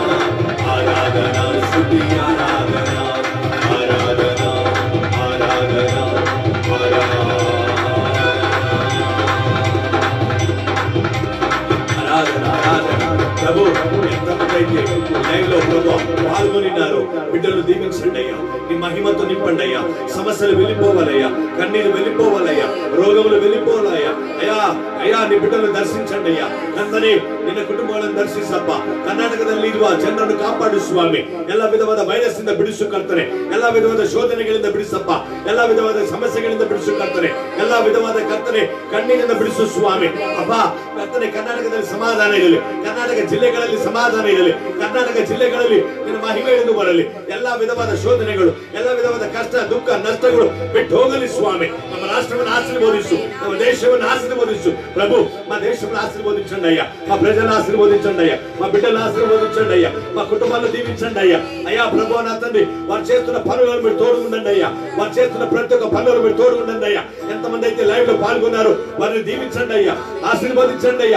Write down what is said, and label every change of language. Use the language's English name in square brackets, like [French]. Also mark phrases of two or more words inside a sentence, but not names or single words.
[Telugu] ఆరాధనా స్తుతి ఆరాధనా ఆరాధనా ఆరాధనా ఆరాధనా ఆరాధనా. ప్రభు ఎంత ఎవరైతే లైవ్ లో ప్రభు పాల్గొనినారో బిడ్డలు దీవించండి అయ్యా. నీ మహిమతో నింపండి అయ్యా. సమస్యలు వెళ్ళిపోవాలయ్యా, కన్నీరు వెళ్ళిపోవాలయ్యా, రోగములు వెళ్ళిపోవాలయ్యా. అయ్యా అయ్యా నీ [Kannada] ಬಿಡಲು ದರ್ಶಿಸಂడి ಅಯ್ಯ. ಕಂದನೆ ನಿನ್ನ ಕುಟುಂಬಗಳನ್ನು ದರ್ಶಿಸಪ್ಪ. ಕರ್ನಾಟಕದಲ್ಲಿ ಇರುವ ಜನರನ್ನು ಕಾಪಾಡು ಸ್ವಾಮಿ. ಎಲ್ಲ ವಿಧವಾದ ವೈರಸ್ ಇಂದ ಬಿಡಿಸು ಕರ್ತನೆ. ಎಲ್ಲ ವಿಧವಾದ ಶೋಧನೆಗಳಿಂದ ಬಿಡಿಸಪ್ಪ. ಎಲ್ಲ ವಿಧವಾದ ಸಮಸ್ಯೆಗಳಿಂದ ಬಿಡಿಸು ಕರ್ತನೆ. ಎಲ್ಲ ವಿಧವಾದ ಕರ್ತನೆ ಕಣ್ಣಿನಿಂದ ಬಿಡಿಸು ಸ್ವಾಮಿ. ಅಪ್ಪ ಕರ್ತನೆ ಕರ್ನಾಟಕದಲ್ಲಿ ಸಮಾಧಾನ ಇರಲಿ. ಕರ್ನಾಟಕ ಜಿಲ್ಲೆಗಳಲ್ಲಿ ಸಮಾಧಾನ ಇರಲಿ. ಕರ್ನಾಟಕ ಜಿಲ್ಲೆಗಳಲ್ಲಿ ನಿನ್ನ ಮಹಿಮೆ ಇಳಿದು ಬರಲಿ. ಎಲ್ಲ ವಿಧವಾದ ಶೋಧನೆಗಳು, ಎಲ್ಲ ವಿಧವಾದ ಕಷ್ಟ ದುಃಖ ನಷ್ಟಗಳು ಬಿಟ್ಟು ಹೋಗಲಿ ಸ್ವಾಮಿ. ನಮ್ಮ ರಾಷ್ಟ್ರವನ್ನು ಆಶೀರ್ವದಿಸು, ನಮ್ಮ ದೇಶವನ್ನು ಆಶೀರ್ವದಿಸು ప్రభు. [Telugu] మా దేశంలో ఆశీర్వదించండి అయ్యా. మా ప్రజలను ఆశీర్వదించండి అయ్యా. మా బిడ్డలను ఆశీర్వదించండి అయ్యా. మా కుటుంబాలను దీవించండి అయ్యా. అయ్యా ప్రభు నా తండ్రి వారు చేస్తున్న పనులను మీరు తోడు ఉండండి అయ్యా. వారు చేస్తున్న ప్రతి ఒక్క పనులను మీరు తోడు ఉండండి అయ్యా. ఎంతమంది అయితే లైవ్ లో పాల్గొన్నారో వారిని దీవించండి అయ్యా, ఆశీర్వదించండి అయ్యా.